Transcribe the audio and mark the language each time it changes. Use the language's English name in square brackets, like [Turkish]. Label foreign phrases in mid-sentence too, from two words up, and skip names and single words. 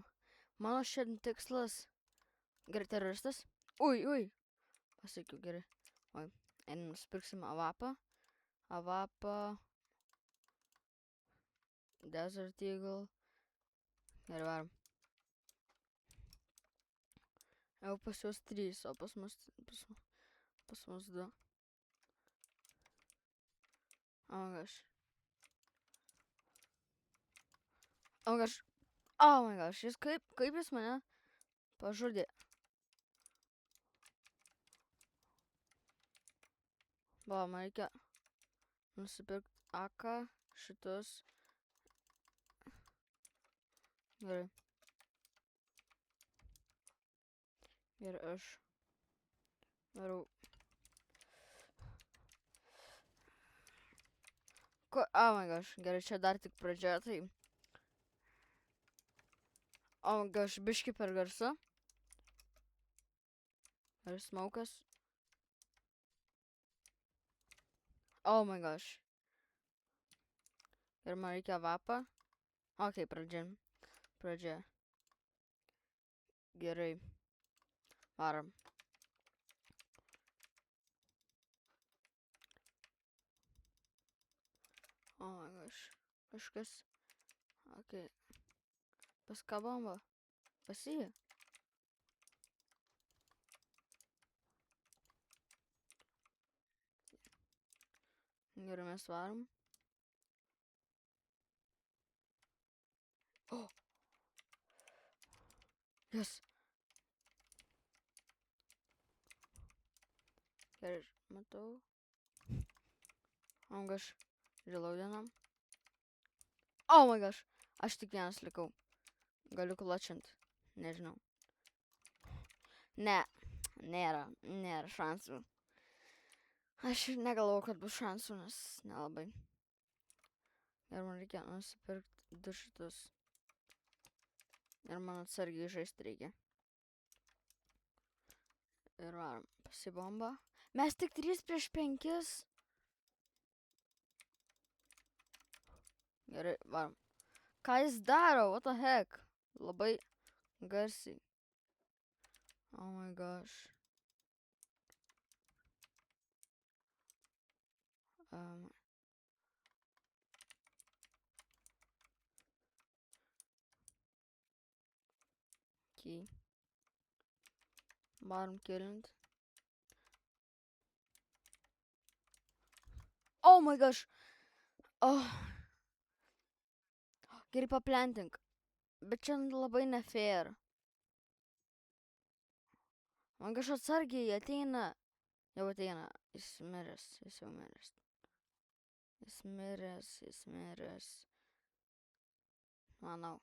[Lithuanian] Mano šiandien tikslas, gerai teroristas, ui, pasakiau gerai, einam nusipirksim avapą, Desert Eagle, gerai varom. Jau pas juos 3, o pas mus 2. [English] Oh my gosh, [Lithuanian] jis kaip jis mane pažudė. Va, man reikia nusipirkti AK šitus. Gerai. Ir aš varau. [English] Oh my gosh, [Lithuanian] gerai, čia dar tik pradžia, tai. [English] Oh my gosh, [Lithuanian] biški per garsu. Ar smokas? [English] Oh my gosh. [Lithuanian] Ir man reikia vapą. Ok, pradžia. Gerai. Varom. [English] Oh my gosh. [Lithuanian] Kažkas. Ok. Pas ką bomba? Pas jį. Gerai, mes varom. Oh. Yes. Gerai, matau. [English] Oh my gosh. Reloadinam. Oh my gosh. [Lithuanian] Aš tik vienas likau. Galiu klačint. Nežinau. Ne. Nėra šansų. Aš negalvoju, kad bus šansų, nes nelabai. Ir man reikia nusipirkti 2 šitus. Ir man atsargiai žaisti reikia. Ir varom. Pasibomba. Mes tik 3 prieš 5. Gerai, varom. Ką jis daro? [English] What the heck? [Lithuanian] Labai garsiai. [English] Oh my gosh. Okay. [Lithuanian] Varom kilint. [English] Oh my gosh. [Lithuanian] Oh. Gerai, paplentink. Bet čia labai ne fair. Man kažkas atsargiai ateina. Jau ateina. Jis jau miręs. Jis miręs. Manau.